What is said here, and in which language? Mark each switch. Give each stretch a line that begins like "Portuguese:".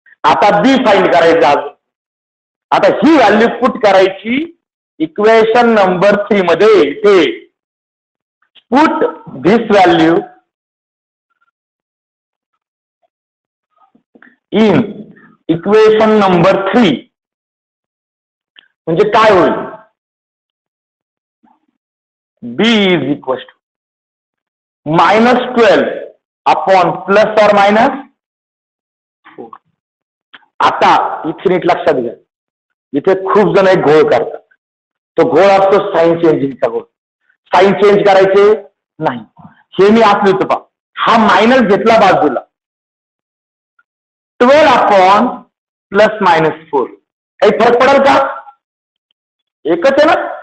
Marathi: आता बी फाइंड करायचं अजून. आता ही व्हॅल्यू पुट करायची इक्वेशन नंबर 3 मध्ये.
English: इथे put this value in equation number 3
Marathi: म्हणजे काय होईल?
English: B is equal to -12 upon plus और minus 4.
Marathi: आता इथे नीट लक्षात घ्या, इथे खूप जण एक घोळ करतात. तो घोळ असतो साइन चेंजिंगचा घोळ. साइन चेंज करायचे नाही. हे मी असलो होतो पहा, हा मायनस घेतला बाजूला, 12 अपॉन प्लस मायनस 4. काही फरक पडेल का? एकच आहे ना.